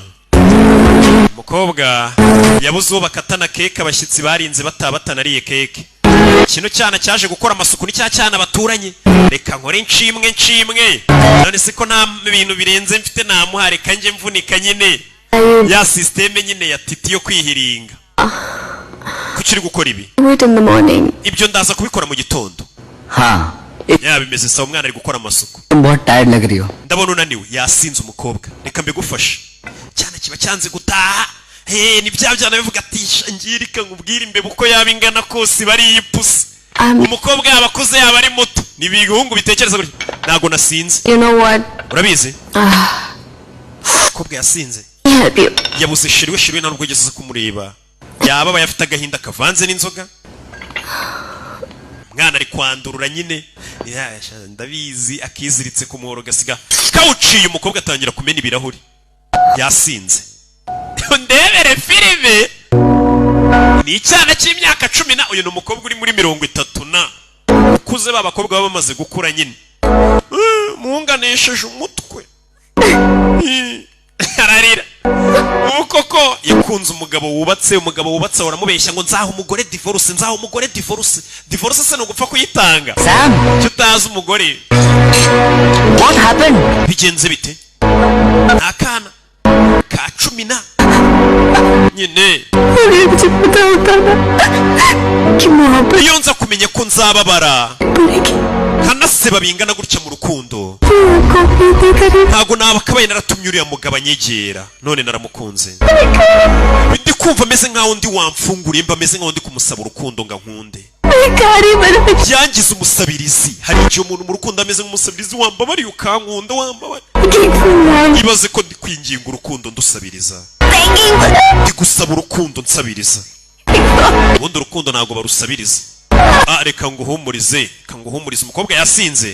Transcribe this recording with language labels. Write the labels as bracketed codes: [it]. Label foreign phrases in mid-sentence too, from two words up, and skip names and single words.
[rw] Umukobwa yabuze uwo bakatana keke, abashyitsi barinze batabatanariye keke. Kino cyana cyaje gukora amasuku ni cya cyana baturanye. Reka nkore nshimwe. None se ko nta bintu birenze mfite namuha, reka nje mvunika nyine. Ya systeme nyine ya titi yo kwihiringa. Kuki gukora ibi? [en] Wait in the morning. [rw] Ibyo ndaza kubikora mu gitondo. [hi] हाँ [rw] Ya bimeze sawa, umwana ari gukora amasuku. [hi] तुम बहुत टायर्ड लग रही हो. [rw] Ndabona unaniwe. Yasinze umukobwa. Reka mbigufashe. Cyana kiba cyanze gutaha. Ni bya byana bivuga ati ngirika nkubwira imbebe uko yaba ingana kose bari ipusi. Umukobwa yaba akuze yaba ari muto. Ni ibihungu bitekereza gutya. Ntago nasinze. [en] You know what? [rw] Urabizi? Umukobwa yasinze. [en] Help you. [rw] Yabuze shiriwe ntabwo yigeze kumureba. Yaba bayafite agahinda kavanze n'inzoga. Mwana ari kwandurura nyine. Ndabizi akiziritse ku muhoro gasiga kawuciye. Umukobwa atangira kumena ibirahuri. Yasinze. Ndebere filime. Ni icyana cy'imyaka 10 uyu n'umukobwa uri muri 30 na. Ukuze babakobwa baba bamaze gukura nyine. Muunganisheje umutwe. Ararira. Koko yakunze umugabo wubatse waramubeshya ngo nzaho umugore divorce. Divorce se no gupfa kuyitanga. Sam, Tutazi umugore. [en] what happened? [rw] Bigenze bite? Nakana ka 10 nyine. [hi] मुझे पता होता ना कि मोहब्बत [rw] Iyo nza kumenya ko nzababara kanaseba bingana gutya mu rukundo, [hi] को भी करे. [rw] ntago nabakabaye naratumye uriya mugabo anyegera. None naramukunze. Ndi kumva meze nkaho ndi wamfunguriye, mba meze nkaho ndi kumusaba urukundo nga nkunde. [hi] भिखारी बन [rw] Yangize umusabirizi. Hari igihe umuntu mu rukundo ameze nk'umusabirizi, wambabari ukankunda wambabari. Ibaze ko ndi kwinginga urukundo ndusabiriza. Ndi gusaba urukundo nsabiriza. Ubundi urukundo ntago barusabiriza. Reka nguhumurize, umukobwa yasinze.